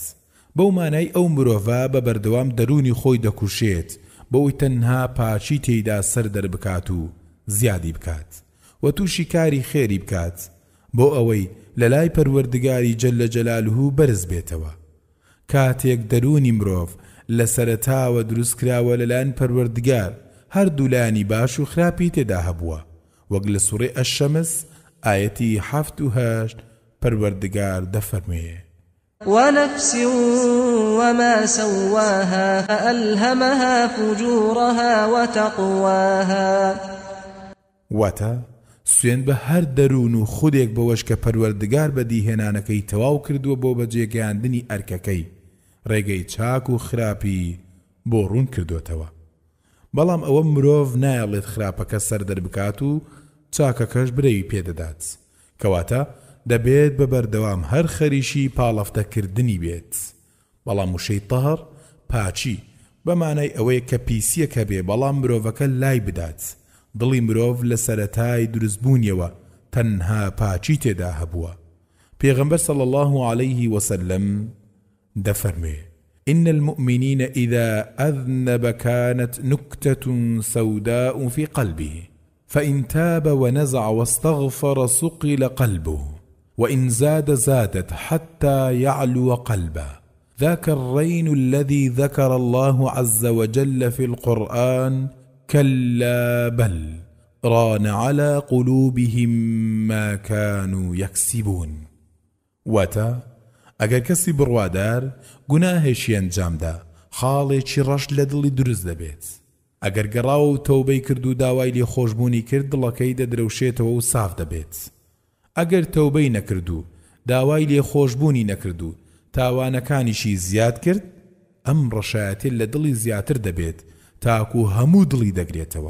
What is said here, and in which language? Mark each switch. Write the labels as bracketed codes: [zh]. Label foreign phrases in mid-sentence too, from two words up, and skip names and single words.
[ckb] بەو مانای ئەو مرۆڤە بە بەردەوام دەرونی خۆی دەکوشێت بەوەی تەنها پاچی تێیدا سەر دەربکات و زیادی بکات و تووشی کاری خێری بکات بۆ ئەوەی لەلای پەروەردگاری [ar] جەلە جەلالوه [ckb] بەرز بێتەوە. کاتێک دەرونی مرۆڤ لە سەرەتاوە دروستکراوە لەلایەن پەروەردگار هەردوو لایانی باش و خراپی تێدا هەبووە، وەک لە سوورەی ئەشەمس ئایەتی 7 و 8 پەروەردگار دەفەرمێ: [ar] ونفس وما سواها فألهمها فجورها وتقواها. [ckb] واتە سوێن بە هەر دەروون و خودێک بەوەش کە پەروەردگار بەدیهێنانەکەی تەواو کردووە بۆ بەجێگەیاندنی ئەرکەکەی، ڕێگەی چاک و خراپی بۆ ڕوون کردوێتەوە. بەڵام ئەوە مرۆڤ نایەڵێت خراپەکە سەردەر بکات و چاکەکەش برەوی پێدەدات، کەواتە دەبێت بە بەردەوام هەر خەریشی پاڵەفتەکردنی بێت. بەڵام وشەی تەهر پاچی بەمانای ئەوەیە کە پیسیەکە بێ بەڵام مرۆڤەکە لای بدات. دڵی مرۆڤ لە سەرەتای دروستبوونیەوە تەنها پاچی تێدا هەبووە. [ar] پێغەمبەر صلی الله عليه وسلم دەفەرمێ: إن المؤمنين إذا أذنب كانت نكتة سوداء في قلبه فإن تاب ونزع واستغفر صقل قلبه وإن زاد زادت حتى يعلو قلبه ذاك الرين الذي ذكر الله عز وجل في القرآن كلا بل ران على قلوبهم ما كانوا يكسبون. [ckb] واتا ئەگەر کەسی بڕوادار گوناهێکی ئەنجامدا خاڵێکی ڕەش لە دڵی دروست دەبێت. ئەگەر گەڕاوە و تەوبەی کرد و داوای لێخۆشبوونی کرد دڵەکەی دەدرەوشێتەوە و صاف دەبێت. ئەگەر تەوبەی نەکرد و داوای لێخۆشبوونی نەکرد و تاوانەکانیشی زیاد کرد ئەم ڕەشایەتێ لە دڵی زیاتر دەبێت تاکو هەموو دڵی دەگرێتەوە.